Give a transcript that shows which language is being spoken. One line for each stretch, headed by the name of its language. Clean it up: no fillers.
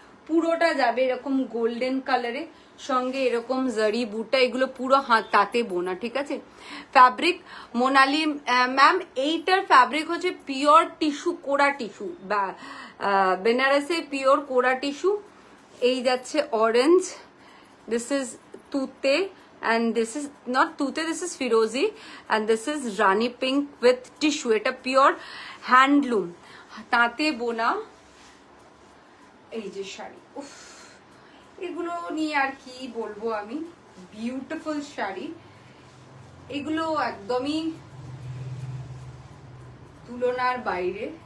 Bangla: পুরোটা যাবে এরকম গোল্ডেন কালারে, সঙ্গে এরকম জারি বুটা, এগুলো পুরো তাঁতে বোনা, ঠিক আছে? ফ্যাব্রিক মোনালি ম্যাম, এইটার ফ্যাব্রিক হচ্ছে পিওর টিস্যু কোরা টিস্যু, বা বেনারসে পিওর কোরা টিস্যু। এই যাচ্ছে অরেঞ্জ,
English: This is তুতে, and this is not tute, this is firozi, and this is rani pink with tissue.
Bangla: এটা পিওর হ্যান্ডলুম তাঁতে বোনা এই যে শাড়ি। উফ, এগুলো নিয়ে আর কি বলবো আমি, বিউটিফুল শাড়ি এগুলো, একদমই তুলনার বাইরে।